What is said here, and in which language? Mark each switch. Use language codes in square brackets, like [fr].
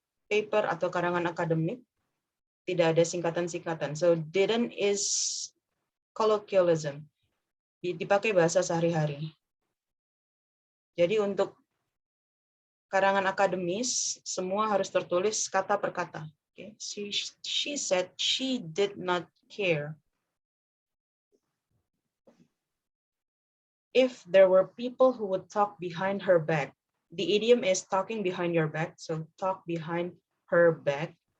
[id] paper atau karangan akademik, tidak ada singkatan-singkatan. [en] So didn't is colloquialism, [id] dipakai bahasa sehari-hari. Jadi untuk karangan akademis, semua harus tertulis kata per kata. [en] Okay. She said she did not care if there were people who would talk behind her back. The idiom is talking behind your back, so talk behind her back.